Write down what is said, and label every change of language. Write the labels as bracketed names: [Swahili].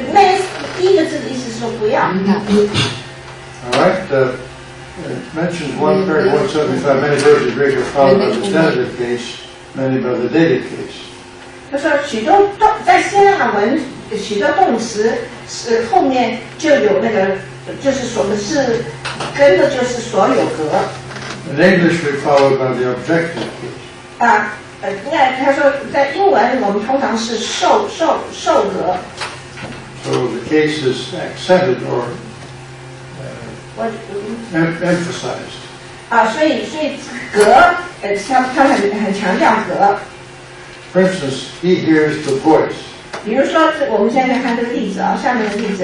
[Chinese] may 第一个字的意思是说不要。 [English] All right. It mentions 175. Many verbs of Greek are followed by the genitive case, many by the dative case. [Chinese] 他说许多在希腊文许多动词是后面就有那个就是是跟的就是所有格。 [English] In English, we follow by the objective case. [Chinese] 那他说在英文我们通常是受格。 [English] So the case is accented or [Chinese] 我 [English] emphasized. [Chinese] 所以格，他们很强调格。 [English] For instance, he hears the voice. [Chinese] 比如说，我们现在看这个例子啊，下面的例子